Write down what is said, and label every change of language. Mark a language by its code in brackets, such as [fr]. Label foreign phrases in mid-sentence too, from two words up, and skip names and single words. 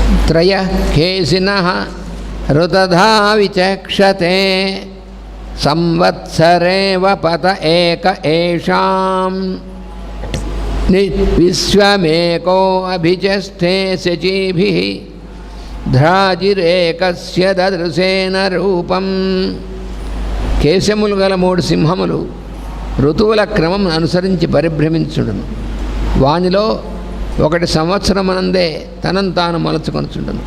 [sa] त्रयः केशिनः ऋतधा विचक्षते संवत्सरेव पत एक एषां विश्वमेको अभिचष्टे शचीभिः ధ్రాజిరేకస్య దదృశేన రూపం. [te] కేశములు గల 3 సింహములు ఋతువుల క్రమం అనుసరించి పరిభ్రమించుండును. వానిలో ఒకటి సంవత్సరమునందే తనను తాను మలచుకొనుచుండును.